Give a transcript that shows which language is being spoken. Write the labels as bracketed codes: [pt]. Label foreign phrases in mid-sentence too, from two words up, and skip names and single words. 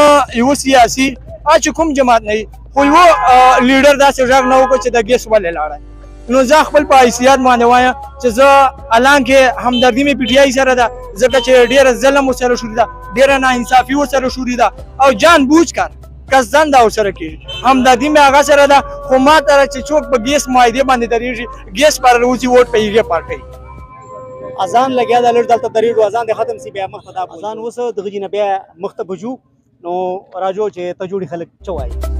[ps] یو سیاسي چې کوم جماعت نه خو یو لیډر داسې ځای نه وکړي چې د ګیس ولې لاړای نو زه خپل په حیثیت باندې وایم چې زه الان کې همدردي مې پی ټی آی سره ده ځکه چې ډېر ظلم ورسره شوې ده ډېره ناانصافي ورسره شوې ده او [ur] جان بوجھ کر [ps] قصدن دا ورسره کېږي همدردي مې هغه سره ده خو ما ته چې څوک په ګیس معاهدې باندې درېږي ګیس پر روزي ووټ په هغې پارټۍ اذان لګیا دا لږ دلته درېږو اذان دې ختم سي بیا مخته دا اذان اوس دغه جي نه بیا مخته بجو نو راجو چې تجوړي خلک چوایي